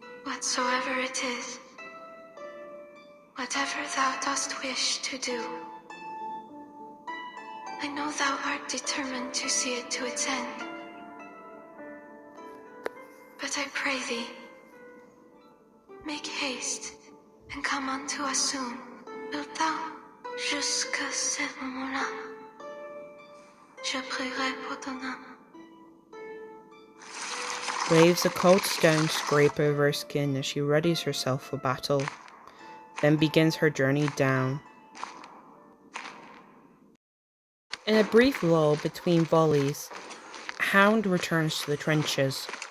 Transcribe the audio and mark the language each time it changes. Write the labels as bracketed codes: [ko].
[en] Whatsoever it is, whatever thou dost wish to do, I know thou art determined to see it to its end. But I pray thee, make haste and come unto us soon. Wilt thou? [fr] Jusqu'à ce moment-là, je prierai pour ton âme. [en] Waves of cold stone scrape over her skin as she readies herself for battle, then begins her journey down. In a brief lull between volleys, Hound returns to the trenches.